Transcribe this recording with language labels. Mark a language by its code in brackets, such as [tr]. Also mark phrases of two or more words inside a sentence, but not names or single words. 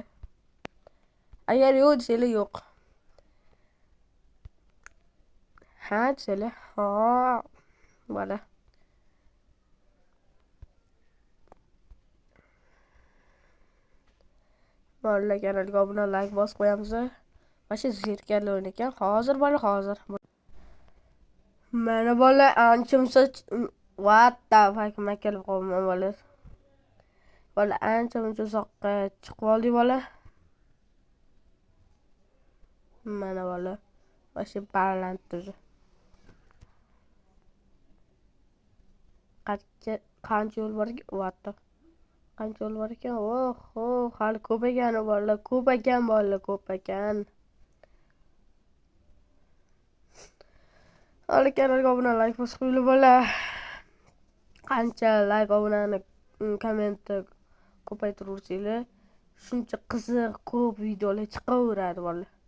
[uz] Agar yo'q desanglar yo'q. Ha desanglar ha bola. Bola kanalga obuna like bosib qo'yamiz. Mana zerkarli o'yin ekan. Hozir bola, hozir. Mana bola ancha [en] what the fuck [uz] kelib qolman bola. Bola ancha uzoqqa chiqib oldik bola. Mana bola. Mana baland turdi. Qancha yo'l bor ekan? [en] What the [uz] qancha yo'l bor ekan? Oh, hali ko'p ekan bola, ko'p ekan. Hali kanalga obuna like bosib qo'yinglar bola. Qancha like obunani kommentni ko'paytiraversanglar, shuncha qiziq ko'p videolar chiqaveradi bola.